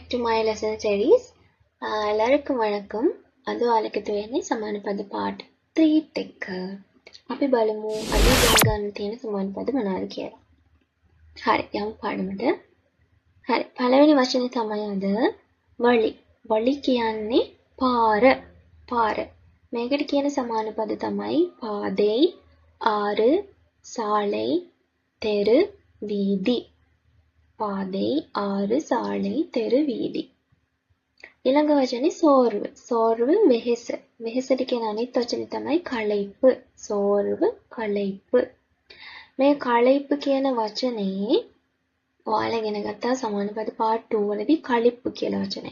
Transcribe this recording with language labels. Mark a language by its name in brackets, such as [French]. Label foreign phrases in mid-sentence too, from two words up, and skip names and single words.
[English] my lesson series. [Tamil] எல்லாருக்கும் வணக்கம். அது [Sinhala] ඔයාලකට වෙන්නේ සමාන පද part 3 එක. අපි බලමු අද ඉගෙන ගන්න තියෙන සමාන පද මොනවාද කියලා. හරි, යමු පාඩමට. හරි, පළවෙනි වචනේ තමයි අද වලි. වලි කියන්නේ පාර. පාර. මේකට කියන සමාන පද තමයි [Tamil] பாதை, ஆறு, சாலை, தெரு, வீதி. பாதை, ஆறு, சாலை, தெரு, வீதி. [Sinhala] ඊළඟ වචනේ සෝර්ව. සෝර්ව වෙහෙස. වෙහෙසට කියන අනිත් වචනේ තමයි කලයිප්. [Tamil] சோர்வு, களைப்பு. [Sinhala] මේ කලයිප් කියන වචනේ ඔයාලා ඉගෙන ගත්තා සමාන පද part 2 වලදී කලිප් කියලා වචනය.